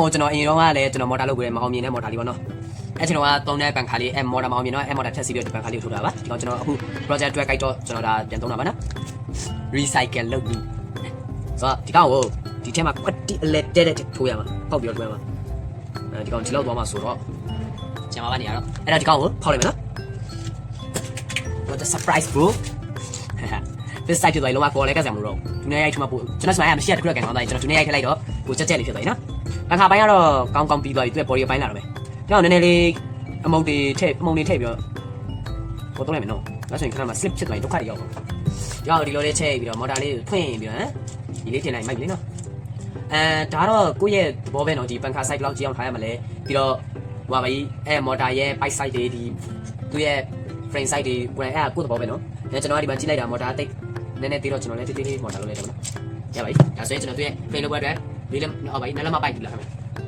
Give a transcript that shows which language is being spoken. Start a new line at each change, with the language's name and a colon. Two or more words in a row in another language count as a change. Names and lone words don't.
Burmese: ကိုကျွန်တော်အရင်တော့ကလည်းကျွန်တော်မော်တာလှုပ်ပြီးမအောင်မြင်တဲ့မော်တာလေးပေါ့နော်အဲ့ကျွန်တော်ကသုံးတဲ့ပန်ခါလေးမော်တာမအောင်မြင်တော့မော်တာထက်စီပြီးတော့ဒီပန်ခါလေးကိုထုတ်တာပါဒီကောင်ကျွန်တော်အခု project အတွက်ကြိုက်တော့ကျွန်တော်ဒါပြန်သုံးတာပါနော် recycle လုပ်ပြီးဆိုတော့ဒီကောင်ကိုဒီထဲမှာကွက်တီအလက်တဲ့ထိုးရမှာပေါက်ပြီးတော့ထိုးရမှာဒီကောင်ဒီလောက်သွားမှာဆိုတော့ကျန်ပါပါနေရတော့အဲ့ဒါဒီ ကောင်ကိုဖောက်လိုက်မယ်နော်
English: What a surprise bro this side
Burmese: တွေလောကပေါ်လဲကစားမလို့ဒီနေ့ရိုက်ထမပို့ကျွန်တော်စမိုင်းမရှိရတခုတော့ကန်ကောင်းသွားပြီကျွန်တော်ဒီနေ့ရိုက်ထလိုက်တော့ပိုကြက်လေးဖြစ်သွားပြီနော်ပန်ခါပိုင်း ကတော့ကောင်းပြီးသွားပြီသူ့ body ပိုင်းလာတော့မယ်ကျွန်တော်နည်းနည်းလေးအမုံတွေထည့်ပြီးတော့ပေါ်တော့လိုက်မယ်နော်ဒါဆိုရင်ခဏမှ slip ဖြစ်သွားရင်ဒုက္ခတွေ ရောက်တော့ဒီလိုလေးထည့်ပြီးတော့ motor လေးဖွင့်ပြီးတော့ဒီလေးတင်လိုက်မိုက်ပြီနော်ဒါတော့ကိုယ့်ရဲ့သဘောပဲနော်ဒီပန်ခါ side ဘယ်လောက်ကြည့်အောင်ထားရမလဲပြီးတော့ဟိုပါပြီmotor ရဲ့
English: bike side
Burmese: တွေဒီသူ့ရဲ့
English: frame side
Burmese: တွေကိုယ်ကိုယ့်သဘောပဲနော်ကျွန်တော်ကဒီမှာကြည့်လိုက်တာ motor တိတ်နည်းနည်းသေးတော့ကျွန်တော်လည်းတိတ် motor လုပ်လိုက်တယ်နော်ရပါပြီဒါဆိုရင်ကျွန်တော်တို့ရဲ့ frame လုပ်ပွဲအတွက်ဒီလည်းဟောပါပြီနလမပိုက်ကြည့်လာမယ်